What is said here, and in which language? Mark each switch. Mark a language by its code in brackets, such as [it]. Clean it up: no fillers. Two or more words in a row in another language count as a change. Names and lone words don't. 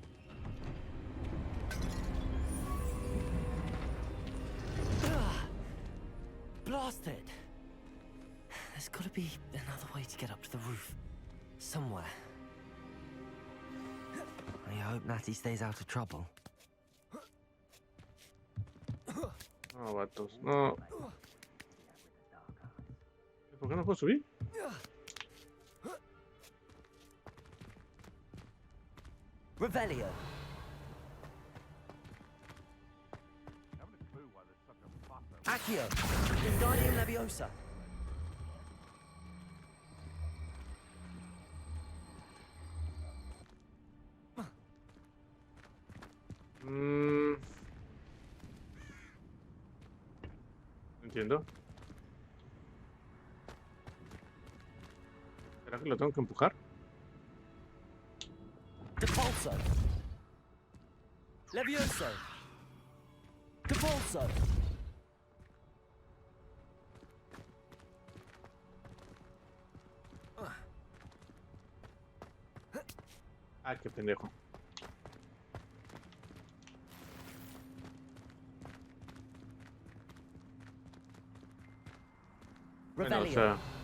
[en] Blasted. There's got to be another way to get up to the roof. Somewhere. I hope Natty stays out of trouble. [es] No, vatos, no. ¿Por qué no puedo subir? Revelio. Accio. Wingardium Leviosa. Entiendo. ¿Será que lo tengo que empujar? Depulso. Levioso. Depulso. Ah, qué pendejo. Bueno, o sea...